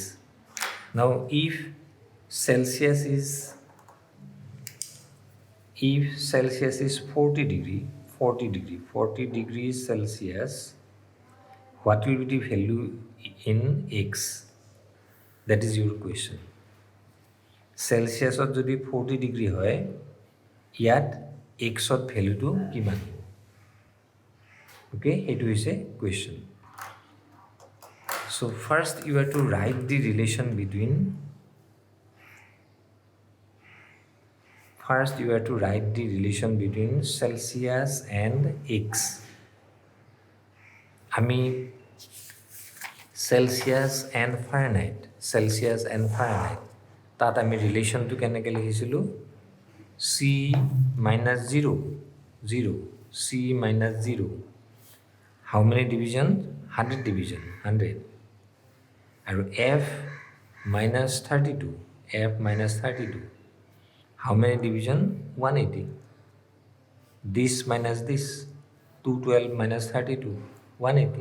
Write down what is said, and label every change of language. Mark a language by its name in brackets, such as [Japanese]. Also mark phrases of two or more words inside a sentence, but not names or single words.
[English] Now if Celsius is 40 degrees Celsius, what will be the value in X? That is your question. [Assamese] Celsius যদি 40 ডিগ্ৰী হয়, ইয়াত X ভ্যালুটো কিমান? [English] Okay, it is a question. So first you have to write the relation between Celsius and X. [Assamese] আমি [English] Celsius and Fahrenheit [Assamese] তাত আমি ৰিলেশ্যনটো কেনেকৈ লিখিছিলোঁ? [English] C minus 0, C minus 0. How many division? 100 division, 100. আৰু F minus 32. How many division? 180. This minus this, 212 minus 32, 180.